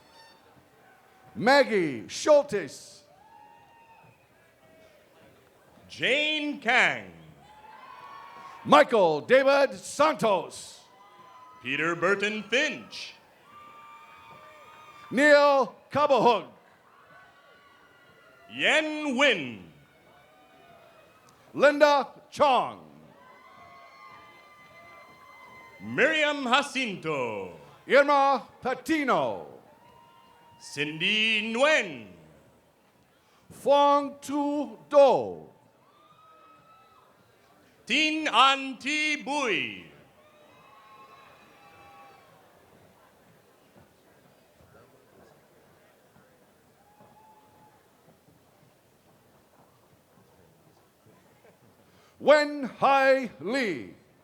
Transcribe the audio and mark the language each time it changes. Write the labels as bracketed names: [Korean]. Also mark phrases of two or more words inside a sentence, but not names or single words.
[English] Maggie Schultes. Jane Kang. Michael David Santos. Peter Burton Finch. Neil Kabahug. Yen Win. Linda Chong. Miriam Jacinto. Irma Patino. Cindy Nguyen. Fong Tu Do. Tin An Ti Bui. Wen Hai Lee.